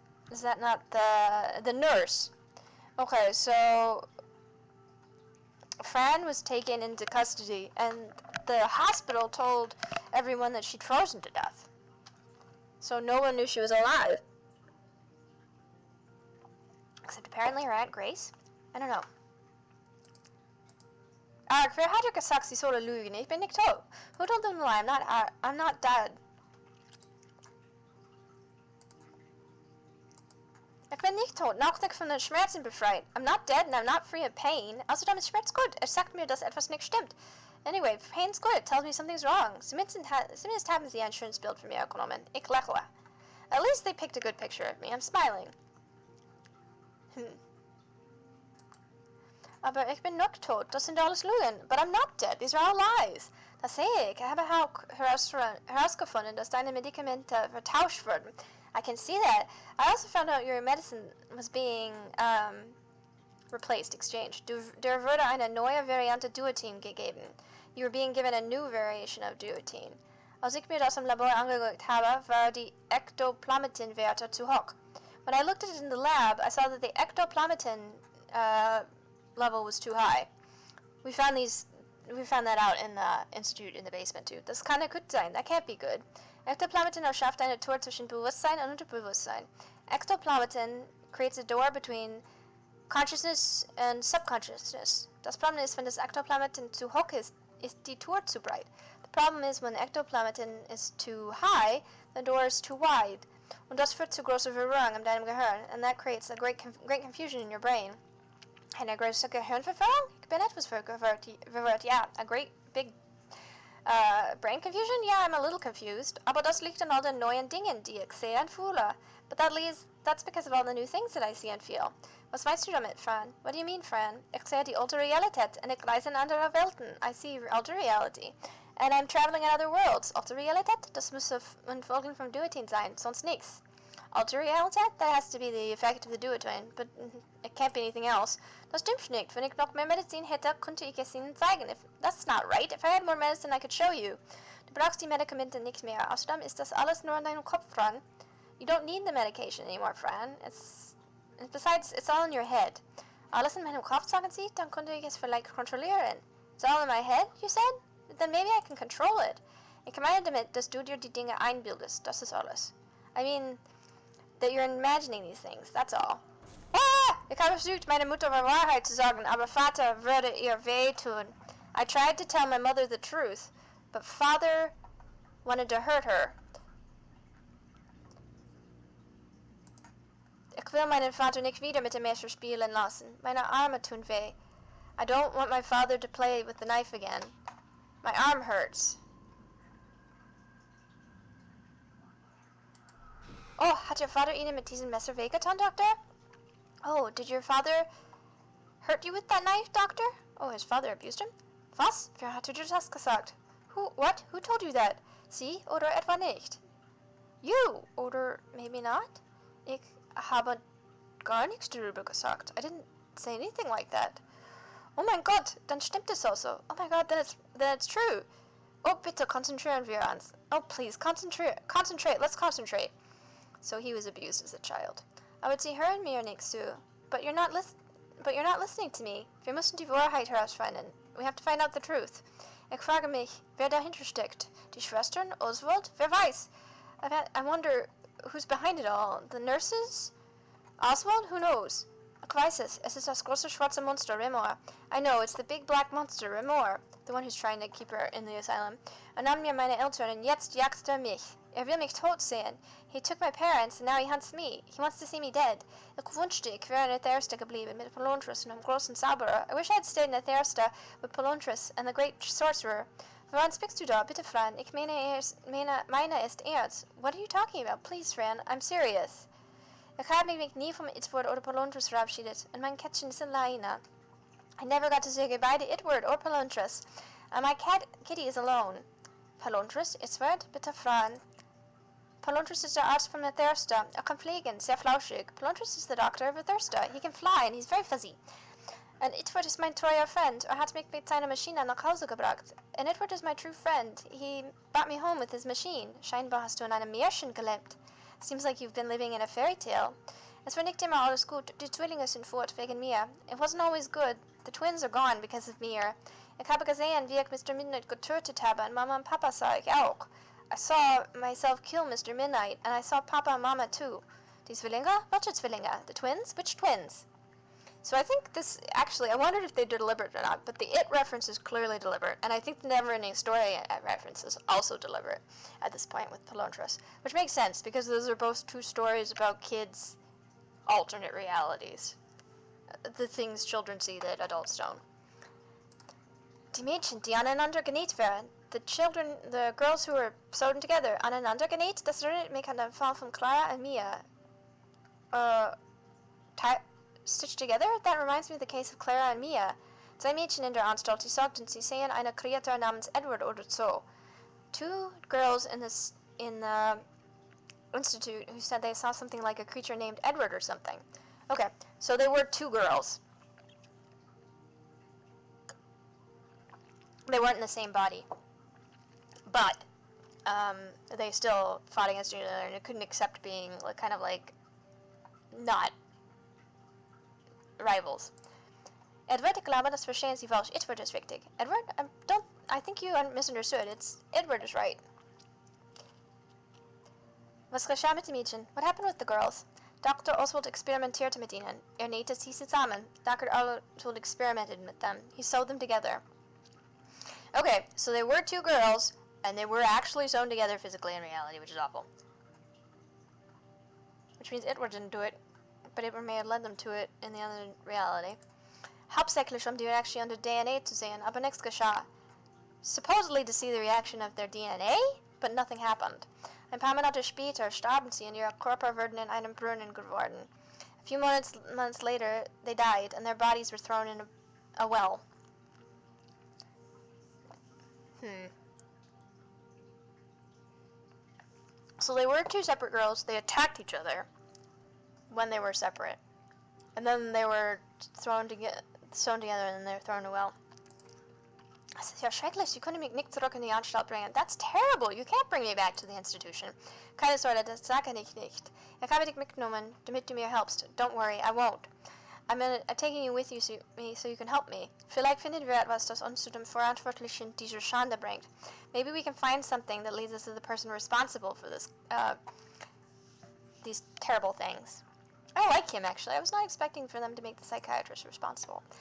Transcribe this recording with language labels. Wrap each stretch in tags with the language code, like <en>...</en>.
<en>Is that not the nurse? Okay, so Fran was taken into custody, and the hospital told everyone that she'd frozen to death. So no one knew she was alive. Except apparently her Aunt Grace? I don't know.</en> <de>Wer hat dir gesagt, sie solle lügen? Ich bin nicht tot.</de> <en>Who told them to lie? I'm not dead.</en> <de>Ich bin nicht tot, noch nicht von den Schmerzen befreit.</de> <en>I'm not dead and I'm not free of pain.</en> <de>Außerdem ist Schmerz gut. Es sagt mir, dass etwas nicht stimmt.</de> <en>Anyway, pain's good. It tells me something's wrong.</en> <de>Zumindest haben sie ein schönes Bild von mir genommen. Ich lächle.</de> <en>At least they picked a good picture of me. I'm smiling.</en> <de>Aber ich bin noch tot. Das sind alles Lügen.</de> <en>But I'm not dead. These are all lies.</en> <de>Das sehe ich. Ich habe auch herausgefunden, dass deine Medikamente vertauscht wurden.</de> <en>I can see that. I also found out your medicine was being replaced, exchanged.</en> <de>Der wurde eine neue Variante Duotine gegeben.</de> <en>You were being given a new variation of Duotine.</en> <de>Als ich mir das im Labor angeguckt habe, war die Ectoplazmin-Werte zu hoch.</de> <en>When I looked at it in the lab, I saw that the ectoplazmin level was too high. We found that out in the institute in the basement too.</en> <de>Das kann nicht gut sein.</de> <en>That can't be good.</en> <de>Ectoplazmin erschafft eine Tür zwischen Bewusstsein und Unterbewusstsein.</de> <en>Ectoplazmin creates a door between consciousness and subconsciousness.</en> <de>Das Problem ist, wenn das Ectoplazmin zu hoch ist die Tür zu breit.</de> <en>The problem is when ectoplazmin is too high, the door is too wide.</en> <de>Und das führt zu großer Verwirrung in deinem Gehirn,</de> <en>and that creates a great confusion in your brain.</en> <de>Eine große Gehirnverwirrung? Ich bin etwas verwirrt, yeah.</de> <en>A great big brain confusion? Yeah, I'm a little confused.</en> <de>Aber das liegt an all den neuen Dingen, die ich sehe und fühle.</de> <en>But that's because of all the new things that I see and feel.</en> <de>Was meinst du damit, Fran?</de> <en>What do you mean, Fran?</en> <de>Ich sehe die alte Realität und ich reise in andere Welten.</de> <en>I see alte reality. And I'm traveling in other worlds.</en> <de>Alte Realität? Das muss ein Folgen vom Duotine sein, sonst nichts. Alte Realität?</de> <en>That has to be the effect of the Duotine, but it can't be anything else.</en> <de>Das stimmt nicht. Wenn ich noch mehr Medizin hätte, könnte ich es Ihnen zeigen.</de> <en>That's not right. If I had more medicine, I could show you.</en> <de>Du brauchst die Medikamente nicht mehr. Außerdem ist das alles nur in deinem Kopf, Fran.</de> <en>You don't need the medication anymore, Fran. Besides, it's all in your head.</en> <de>Alles in meinem Kopf, sagen Sie? Dann könnte ich es vielleicht kontrollieren.</de> <en>It's all in my head, you said? Then maybe I can control it.</en> <de>Ich meine damit, dass du dir die Dinge einbildest. Das ist alles.</de> <en>I mean, that you're imagining these things. That's all. Ah!</en> <de>Ich habe versucht, meiner Mutter die Wahrheit zu sagen, aber Vater würde ihr wehtun.</de> <en>I tried to tell my mother the truth, but Father wanted to hurt her.</en> <de>Ich will meinen Vater nicht wieder mit dem Messer spielen lassen. Meine Arme tun weh.</de> <en>I don't want my father to play with the knife again. My arm hurts.</en> <de>Oh, hat Ihr Vater Ihnen mit diesem Messer wehgetan, Doctor?</de> <en>Oh, did your father hurt you with that knife, Doctor? Oh, his father abused him?</en> <de>Was? Wer hat dir das gesagt?</de> <en>What? Who told you that?</en> <de>Sie oder etwa nicht?</de> <en>You,</en> <de>oder</de> <en>maybe not?</en> <de>Ich habe gar nichts darüber gesagt.</de> <en>I didn't say anything like that.</en> <de>Oh mein Gott, dann stimmt es also.</de> <en>Oh my God, then it's true.</en> <de>Oh, bitte konzentrieren wir uns.</de> <en>Oh, please, concentrate, let's concentrate. So he was abused as a child.</en> <de>Aber Sie hören mir nicht zu.</de> <en>But you're not listening to me.</en> <de>Wir müssen die Wahrheit herausfinden.</de> <en>We have to find out the truth.</en> <de>Ich frage mich, wer dahinter steckt. Die Schwestern? Oswald? Wer weiß?</de> <en>I wonder who's behind it all. The nurses? Oswald? Who knows?</en> <de>Ich weiß es. Es ist das große schwarze Monster, Remor.</de> <en>I know, it's the big black monster, Remor. The one who's trying to keep her in the asylum.</en> <de>Er nahm mir meine Eltern und jetzt jagt mich. Will mich tot sehen.</de> <en>He took my parents and now he hunts me. He wants to see me dead.</en> <de>Ich wünschte, ich wäre in Ethersta geblieben mit Palontras und einem großen Zauberer.</de> <en>I wish I had stayed in Ethersta with Palontras and the great sorcerer.</en> <de>Woran sprichst du da? Bitte, Fran. Ich meine ist ernst.</de> <en>What are you talking about? Please, Fran. I'm serious.</en> <de>Ich habe mich nie vom Itward oder Palontras verabschiedet und mein Kätzchen ist alleine.</de> <en>I never got to say goodbye to Itward or Palontras. And my kitty is alone.</en> <de>Palontras, Itward, bitte Fran. Palontras is der Arzt</de> <en>from the Thirster.</en> <de>Kann fliegen, sehr flauschig.</de> <en>Palontras is the doctor of a Thirster. He can fly and he's very fuzzy. And Itward is</en> <de>mein treuer</de> <en>friend,</en> <de>hat mich mit seiner Maschine nach Hause gebracht.</de> <en>And Itward is my true friend. He brought me home with his machine.</en> <de>Scheinbar hast du in einem Märchen gelebt.</de> <en>Seems like you've been living in a fairy tale.</en> <de>Es war nicht immer alles gut. Die Zwillinge sind fort wegen mir.</de> <en>It wasn't always good. The twins are gone because of</en> <de>mir. Ich habe gesehen, wie ich Mr. Midnight getötet habe, und Mama und Papa sah ich auch.</de> <en>I saw myself kill Mr. Midnight, and I saw Papa and Mama too.</en> <de>Die Zwillinge? Welche Zwillinge?</de> <en>The twins? Which twins? So I think this, actually, I wondered if they did deliberate or not, but the It reference is clearly deliberate, and I think the Neverending Story reference is also deliberate at this point with Palontras, which makes sense, because those are both two stories about kids' alternate realities. The things children see that adults don't.</en> <de>Die Mädchen, die aneinander genäht werden,</de> <en>the girls who were sewn together,</en> <de>aneinander genäht, das erinnert mich an den Fall von Clara und Mia.</de> <en>Stitched together? That reminds me of the case of Clara and Mia.</en> <de>Zwei Mädchen in der Anstalt, die sagten, sie sehen eine Kreatur namens Edward oder so.</de> <en>Two girls in the institute who said they saw something like a creature named Edward or something. Okay, so they were two girls. They weren't in the same body. But they still fought against each other and couldn't accept being kind of like not rivals.</en> <de>Edward, ich glaube, das verstehen Sie falsch. Itward is richtig. Edward?</de> <en>I think you misunderstood. Edward is right.</en> <de>Was geschah mit den Mädchen?</de> <en>What happened with the girls?</en> <de>Dr. Oswald experimentierte mit ihnen. Nähte sie zusammen. Dr.</de> <en>Oswald experimented with them. He sewed them together. Okay, so they were two girls, and they were actually sewn together physically in reality, which is awful. Which means Itward didn't do it, but Itward may have led them to it in the other reality.</en> <de>Hauptsächlich die Reaktion der DNA zu sehen, aber nichts geschah.</de> <en>Supposedly to see the reaction of their DNA, but nothing happened.</en> <de>Ein paar Monate später starben sie und ihre Körper wurden in einem Brunnen geworden.</de> <en>A few months later, they died, and their bodies were thrown in a well. So they were two separate girls. They attacked each other when they were separate. And then they were sewn together and then they were thrown in a well.</en> <de>Das ist ja schrecklich. Sie können mich nicht zurück in die Anstalt bringen.</de> <en>That's terrible. You can't bring me back to the institution.</en> <de>Keine Sorge, das sage ich nicht. Ich habe dich mitgenommen, damit du mir helpst.</de> <en>Don't worry, I won't. I'm taking you with you so you can help me.</en> <de>Vielleicht finden wir etwas, das uns zu dem Verantwortlichen dieser Schande bringt.</de> <en>Maybe we can find something that leads us to the person responsible for these terrible things. I like him, actually. I was not expecting for them to make the psychiatrist responsible.</en>